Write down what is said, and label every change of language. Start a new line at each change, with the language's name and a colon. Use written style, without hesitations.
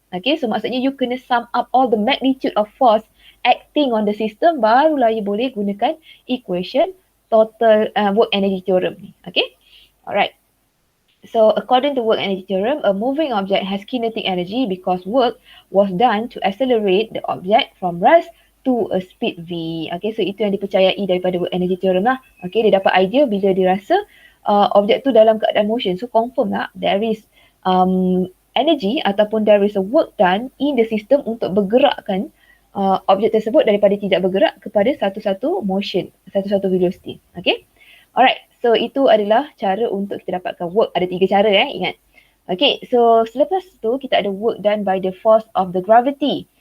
English: Okay, so maksudnya you kena sum up all the magnitude of force acting on the system,
Malay: barulah you boleh gunakan
English: equation total work energy theorem ni. Okay, alright. So according to work energy theorem, a moving object has kinetic energy because work was done to accelerate the object from rest to a speed v.
Malay: Okay, so itu yang dipercayai daripada work energy theorem lah. Okay, dia dapat idea bila dia rasa objek tu dalam keadaan motion.
English: So confirm lah there is energy ataupun there is a work done in the system
Malay: untuk bergerakkan objek tersebut daripada tidak bergerak kepada satu-satu motion,
English: satu-satu velocity. Okay. Alright.
Malay: So itu adalah cara untuk kita dapatkan work. Ada 3 cara ingat. Okay.
English: So
Malay: selepas tu kita ada
English: work done by the force of the gravity.